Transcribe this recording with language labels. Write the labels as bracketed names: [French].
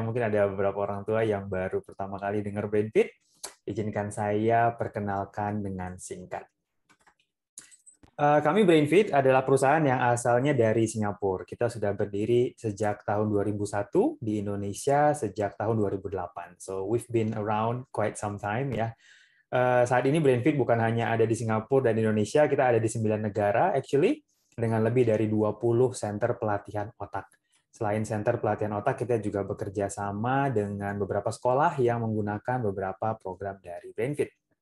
[Indonesian] Mungkin ada beberapa orang tua yang baru pertama kali dengar Brainfit. Izinkan saya perkenalkan dengan singkat. Kami Brainfit adalah perusahaan yang asalnya dari Singapura. Kita sudah berdiri sejak tahun 2001 di Indonesia sejak tahun 2008. [English] So we've been around quite some time ya. [Indonesian] Saat ini Brainfit bukan hanya ada di Singapura dan Indonesia, kita ada di 9 negara actually dengan lebih dari 20 center pelatihan otak. Selain center pelatihan otak, kita juga bekerja sama dengan beberapa sekolah yang menggunakan beberapa program dari Brainfit.